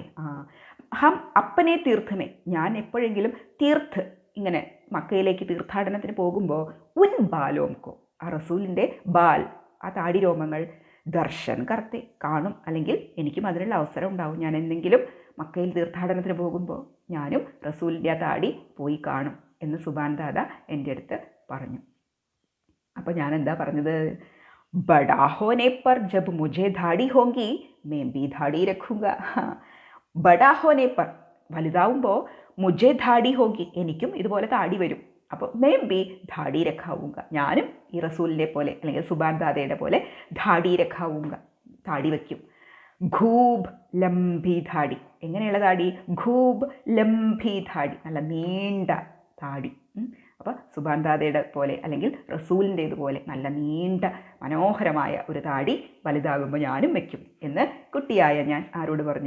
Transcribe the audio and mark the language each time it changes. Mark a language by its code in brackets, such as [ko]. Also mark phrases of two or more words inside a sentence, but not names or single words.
[hi] हम अपने तीर्थ में, [ml] ഞാൻ എപ്പോഴെങ്കിലും തീർത്ഥ്, ഇങ്ങനെ മക്കയിലേക്ക് തീർത്ഥാടനത്തിന് പോകുമ്പോൾ [hi] उन बालों को, [ml] ആ റസൂലിൻ്റെ ബാൽ, ആ താടി രോമങ്ങൾ [hi] दर्शन करते, [ml] കാണും, അല്ലെങ്കിൽ എനിക്കും അതിനുള്ള അവസരം ഉണ്ടാവും. ഞാൻ എന്തെങ്കിലും മക്കയിൽ തീർത്ഥാടനത്തിന് പോകുമ്പോൾ ഞാനും റസൂലിൻ്റെ ആ താടി പോയി കാണും എന്ന് സുബാൻ ദാദ എൻ്റെ അടുത്ത് പറഞ്ഞു. അപ്പോൾ ഞാൻ എന്താ പറഞ്ഞത്? [hi] बड़ा होने पर जब मुझे दाढ़ी होगी मैं भी दाढ़ी रखूँगा. बड़ा होने पर, വലുതാവുമ്പോൾ मुझे दाढ़ी होगी, [ml] എനിക്കും ഇതുപോലെ താടി വരും. അപ്പോൾ [hi] मैं भी दाढ़ी रखूँगा, [ml] ഞാനും ഈ റസൂലിനെ പോലെ അല്ലെങ്കിൽ സുബാൻ ദാദയുടെ പോലെ [hi] दाढ़ी रखूँगा, [ml] താടി വയ്ക്കും. [hi] खूब लंबी दाढ़ी, [ml] എങ്ങനെയുള്ള താടി? [hi] खूब लंबी दाढ़ी, [ml] നല്ല നീണ്ട താടി. അപ്പോൾ സുബാൻ ദാദയുടെ പോലെ അല്ലെങ്കിൽ റസൂലിൻ്റേതുപോലെ നല്ല നീണ്ട മനോഹരമായ ഒരു താടി വലുതാകുമ്പോൾ ഞാനും വയ്ക്കും എന്ന് കുട്ടിയായ ഞാൻ ആരോട് പറഞ്ഞു?